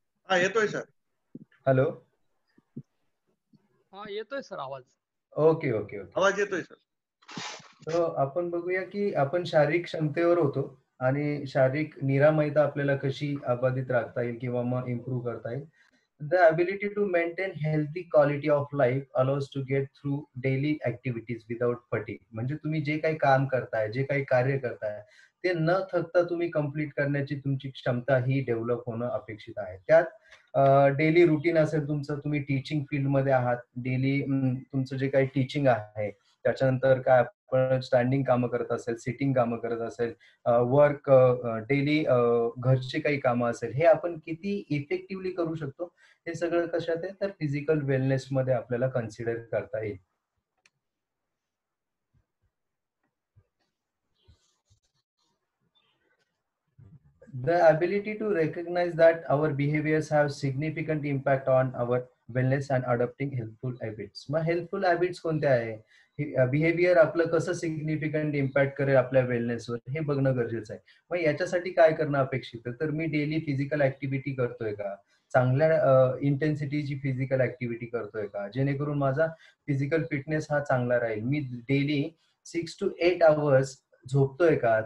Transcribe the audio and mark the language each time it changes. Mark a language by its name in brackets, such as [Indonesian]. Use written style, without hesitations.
[Marathi] हा येतोय sir. [English] Hello. [Marathi] हा येतोय सर आवाज. [English] Okay okay okay. [Marathi] आवाज येतोय सर. तर आपण बघूया की आपण शारीरिक क्षमतेवर होतो आणि शारीरिक निरामयता आपल्याला कशी अबाधित राखता येईल किंवा मग इम्प्रूव्ह करता येईल. [English] The ability to maintain healthy quality of life allows to get through daily activities without fatigue. [Marathi] म्हणजे तुम्ही जे काही काम करताय, जे काही कार्य करताय, ते न थकता तुम्ही कंप्लीट करण्याची तुमची क्षमता ही डेव्हलप होणं अपेक्षित आहे. त्यात डेली रुटीन असेल तुमचं, तुम्ही टीचिंग फील्डमध्ये आहात, डेली तुमचं जे काही टीचिंग आहे, त्याच्यानंतर काय आपण स्टँडिंग कामं करत असेल, सिटिंग कामं करत असेल, वर्क डेली घरची काही कामं असेल, हे आपण किती इफेक्टिव्हली करू शकतो, हे सगळं कशात आहे तर फिजिकल वेलनेस मध्ये आपल्याला कन्सिडर करता येईल. [English] The ability to recognize that our behaviors have significant impact on our wellness and adopting helpful habits. [Marathi] मग हेल्पफुल हॅबिट्स कोणत्या आहे? बिहेवियर आपलं कसं सिग्निफिकंट इम्पॅक्ट करेल आपल्या वेलनेसवर हे बघणं गरजेचं आहे. मग याच्यासाठी काय करणं अपेक्षित आहे? तर मी डेली फिजिकल ऍक्टिव्हिटी करतोय का? चांगल्या इंटेन्सिटीची फिजिकल ऍक्टिव्हिटी करतोय का? जेणेकरून माझा फिजिकल फिटनेस हा चांगला राहील. मी डेली [English] 6 to 8 hours [Marathi] झोपतोय का?